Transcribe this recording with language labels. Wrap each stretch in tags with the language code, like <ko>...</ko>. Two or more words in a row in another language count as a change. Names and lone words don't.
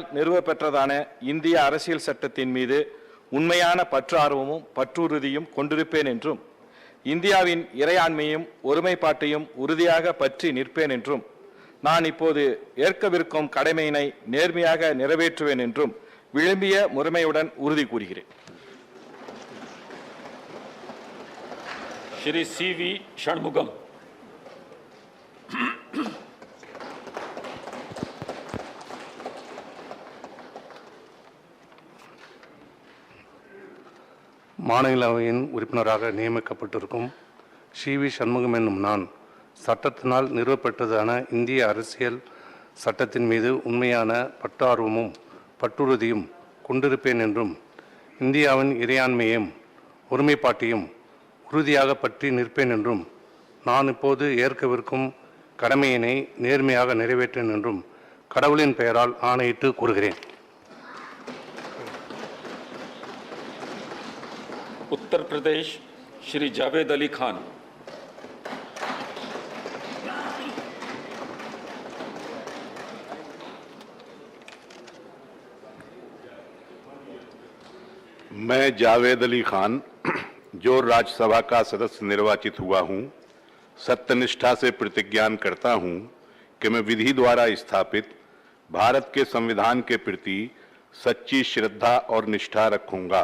<ta>நிறுவப்பெற்றதான இந்திய அரசியல் சட்டத்தின் மீது உண்மையான பற்றார்வமும் பற்றுறுதியும் கொண்டிருப்பேன் என்றும் இந்தியாவின் இறையாண்மையும் ஒருமைப்பாட்டையும் உறுதியாக பற்றி நிற்பேன் என்றும் நான் இப்போது ஏற்கவிருக்கும் கடமையினை நேர்மையாக நிறைவேற்றுவேன் என்றும் விழுமிய முறைமையுடன் உறுதி கூறுகிறேன்.</ta> <hi>श्री CV षणमुगम.</hi> <ta>மாநிலவையின் உறுப்பினராக நியமிக்கப்பட்டிருக்கும் CV சண்முகம் என்னும் நான் சட்டத்தினால் நிறுவப்பெற்றதான இந்திய அரசியல் சட்டத்தின் மீது உண்மையான பற்றார்வமும் பற்றுறுதியும் கொண்டிருப்பேன் என்றும் இந்தியாவின் இறையாண்மையையும் ஒருமைப்பாட்டையும் உறுதியாக பற்றி நிற்பேன் என்றும் நான் இப்போது ஏற்கவிருக்கும் கடமையினை நேர்மையாக நிறைவேற்றேன் என்றும் கடவுளின் பெயரால் ஆணையிட்டு கூறுகிறேன்.</ta> <hi>उत्तर प्रदेश श्री जावेद अली खान. मैं जावेद अली खान जो राज्यसभा का सदस्य निर्वाचित हुआ हूं, सत्यनिष्ठा से प्रतिज्ञान करता हूं कि मैं विधि द्वारा स्थापित भारत के संविधान के प्रति सच्ची श्रद्धा और निष्ठा रखूंगा।</hi>